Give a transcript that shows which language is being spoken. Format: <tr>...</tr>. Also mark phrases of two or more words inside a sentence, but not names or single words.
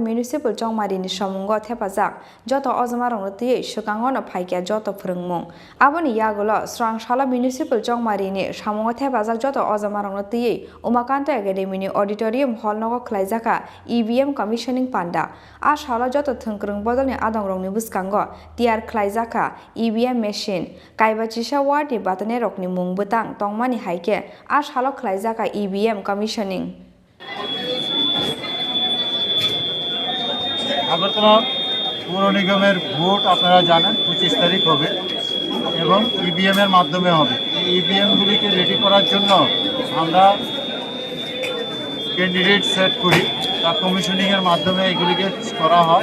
<trp>Municipal Jongmarini Shamongo Thebajak joto Ojamarongno tui Shukangono Phaike joto Phurungmung Aboni Yagulo Srangsalo Municipal Jongmarini Shamongo Thebajak joto Ojamarongno tui Umakanda Academy ni Auditorium Hall Nogo Khlaijakha</trp> <en>EVM Commissioning</en> <trp>Panda Ashalo joto Thungkrung Bodolni Adongrongni Buskango Tiar Khlaijakha</trp> <en>EVM Machine</en> <trp>Khlaijakha Ward ni Batane Rokni Mung Butang Tongmani Haike Ashalo Khlaijakha</trp> <en>EVM Commissioning</en> <bn>আগরতলা পৌর নিগমের ভোট আপনারা জানেন 25 তারিখ হবে এবং ইভিএম এর মাধ্যমে হবে। ইভিএম গুলিকে রেডি করার জন্য আমরা</bn> <en>candidate set</en> <bn>করি, তা কমিশনিং এর মাধ্যমে এগুলিকে করা হয়।</bn>